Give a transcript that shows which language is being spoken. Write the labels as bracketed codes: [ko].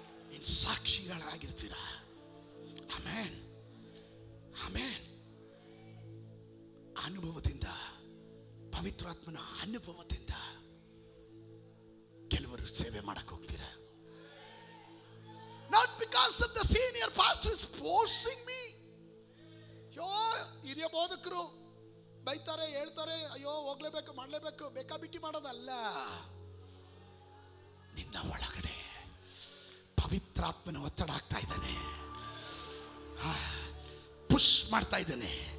[kn] ನೀನು ಸಾಕ್ಷಿಗಳಾಗಿರ್ತೀರ. Amen, amen. ಅನುಭವದಿಂದ, ಪವಿತ್ರಾತ್ಮನ ಅನುಭವದಿಂದ ಕೆಲವರು ಸೇವೆ ಮಾಡಕ್ಕೆ ಹೋಗ್ತೀರ. [en] Not because of the senior pastor is forcing me. [kn] ಹಿರಿಯ ಬೋಧಕರು ಬೈತಾರೆ, ಹೇಳ್ತಾರೆ, ಅಯ್ಯೋ ಹೋಗ್ಲೇಬೇಕು, ಮಾಡಲೇಬೇಕು, ಬೇಕಾಬಿಟ್ಟಿ ಮಾಡೋದಲ್ಲ. ನಿನ್ನ ಒಳಗಡೆ ಪವಿತ್ರಾತ್ಮನ ಒತ್ತಡ ಆಗ್ತಾ ಇದ್ದಾನೆ, ಪುಷ್ ಮಾಡ್ತಾ ಇದ್ದಾನೆ.